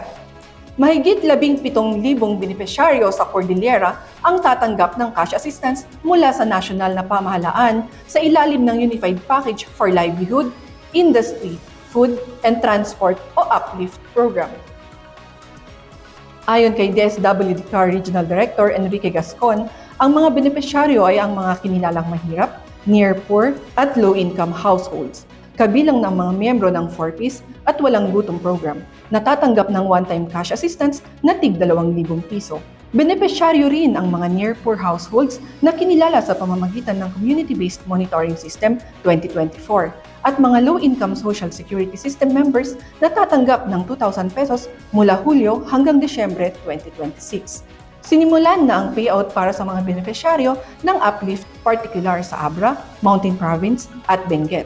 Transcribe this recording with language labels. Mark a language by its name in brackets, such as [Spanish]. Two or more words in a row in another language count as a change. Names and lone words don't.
[Filipino] Mahigit 17,000 benepisyaryo sa Cordillera ang tatanggap ng [English] cash assistance [Filipino] mula sa nasyonal na pamahalaan sa ilalim ng Unified Package for Livelihood, Industry, Food, and Transport o UPLIFT program. Ayon kay DSWD CAR Regional Director Enrique Gascon, ang mga benepisyaryo ay ang mga kinilalang mahirap, [English] near-poor at low-income households, [Filipino] kabilang ng mga miyembro ng 4Ps at walang gutom program, natatanggap ng [English] one-time cash assistance [Filipino] na tig 2,000 piso. Benepisyaryo rin ang mga [English] near-poor households [Filipino] na kinilala sa pamamagitan ng Community-Based Monitoring System 2024 at mga [English] low-income Social Security System members [Filipino] na tatanggap ng 2,000 pesos mula Hulyo hanggang Disyembre 2026. Sinimulan na ang payout para sa mga benepisyaryo ng UPLIFT particular sa Abra, Mountain Province at Benguet.